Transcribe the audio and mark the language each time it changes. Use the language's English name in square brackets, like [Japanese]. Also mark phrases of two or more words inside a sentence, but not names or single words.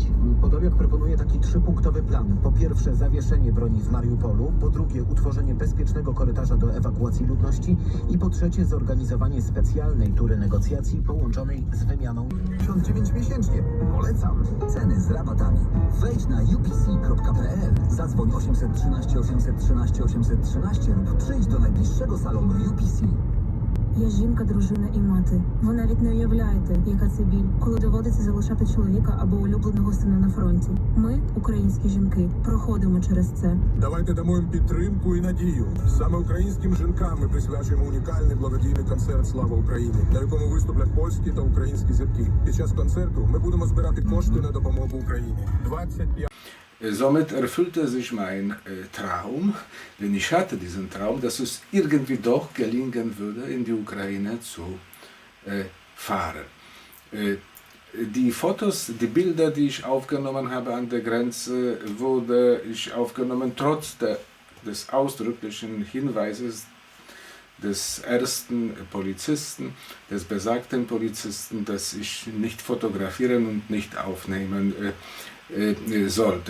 [Polish] Podoliak proponuje taki 3-punktowy plan. Po pierwsze zawieszenie broni w Mariupolu, po drugie utworzenie bezpiecznego korytarza do ewakuacji ludności i po trzecie zorganizowanie specjalnej tury negocjacji połączonej z wymianą. 59 miesięcznie. Polecam. Ceny z rabatami. Wejdź na upc.pl. Zadzwoń 813 813 813 lub przyjdź do najbliższego salonu UPC. [Ukrainian] Я жінка, дружина і мати. Ви навіть не уявляєте, яка це біль, коли доводиться залишати чоловіка або улюбленого сина на фронті. Ми, українські жінки, проходимо через це. Давайте дамо їм підтримку і надію. Саме українським жінкам ми присвячуємо унікальний благодійний концерт «Слава Україні», на якому виступлять польські та українські зірки. Під час концерту ми будемо збирати кошти на допомогу Україні. 25 [German] Somit erfüllte sich mein Traum, denn ich hatte diesen Traum, dass es irgendwie doch gelingen würde, in die Ukraine zu fahren. Die Fotos, die Bilder, die ich aufgenommen habe an der Grenze, wurde ich aufgenommen trotz des ausdrücklichen Hinweises des ersten Polizisten, des besagten Polizisten, dass ich nicht fotografieren und nicht aufnehmen sollte.